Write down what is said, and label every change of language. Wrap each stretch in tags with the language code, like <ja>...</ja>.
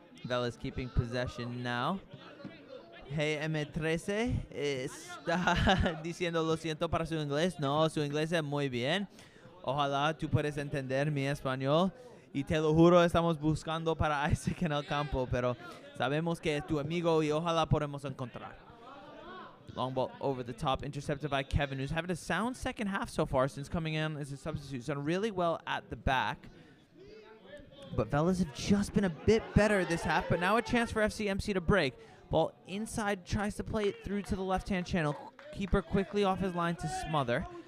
<en>Velez keeping possession now.</en> <es>Hey M13 está diciendo lo siento para su inglés. No, su inglés es muy bien. Ojalá tú puedes entender mi español. Y te lo juro, estamos buscando para Isaac en el campo, pero sabemos que es tu amigo y ojalá podemos encontrar.</es> <en>Long ball over the top, intercepted by Kevin, who's having a sound second half so far since coming in as a substitute. He's done really well at the back. But Velez have just been a bit better this half, but now a chance for FCMC to break. Ball inside, tries to play it through to the left-hand channel. Keeper quickly off his line to smother.</en>